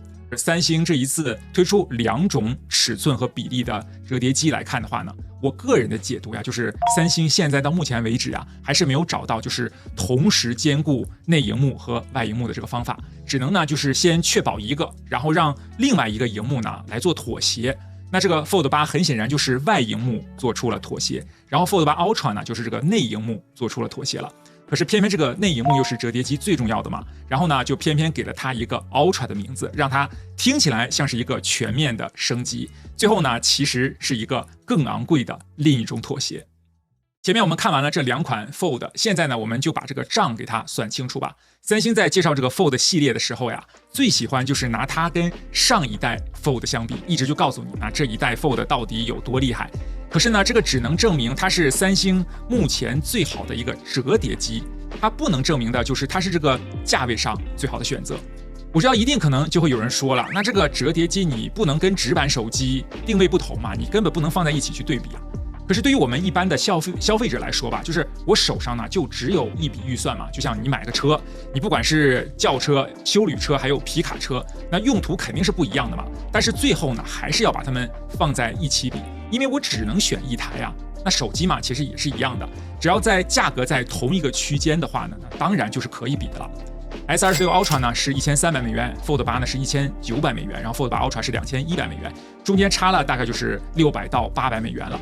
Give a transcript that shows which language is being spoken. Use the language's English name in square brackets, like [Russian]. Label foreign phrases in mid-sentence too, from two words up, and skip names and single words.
[Chinese] 三星這一次推出2種尺寸和比例的折疊機來看的話呢，我個人的解讀呀，就是三星現在到目前為止啊，還是沒有找到就是同時兼顧內螢幕和外螢幕的這個方法，只能呢就是先確保一個，然後讓另外一個螢幕呢來做妥協。那這個 Fold 8 很顯然就是外螢幕做出了妥協，然後 Fold 8 Ultra 呢就是這個內螢幕做出了妥協了。可是偏偏這個內螢幕又是折疊機最重要的嘛，然後呢就偏偏給了它一個 Ultra 的名字，讓它聽起來像是一個全面的升级，最後呢其實是一个更昂貴的另一種妥協。前面我們看完了這2款 Fold， 現在呢我們就把這個賬給它算清楚吧。三星在介紹這個 Fold 系列的時候呀，最喜歡就是拿它跟上一代 Fold 相比，一直就告訴你啊這一代 Fold 到底有多厲害。可是呢，這個只能證明它是三星目前最好的一個折疊機，它不能證明的就是它是這個價位上最好的選擇。我知道一定可能就會有人說了，那這個折疊機你不能跟直板手機定位不同嘛，你根本不能放在一起去對比啊。可是對於我們一般的消費者來說吧，就是我手上呢就只有一筆預算嘛，就像你買個車，你不管是轎車、休旅車還有皮卡車，那用途肯定是不一樣的嘛。但是最後呢，還是要把它們放在一起比，因為我只能選一台啊。那手機嘛，其實也是一樣的，只要在價格在同一個區間的話呢，那當然就是可以比的了。S26 Ultra 呢是1300美元 ，Fold 8呢是1900美元，然後 Fold 8 Ultra 是2100美元，中間差了大概就是600到800美元了。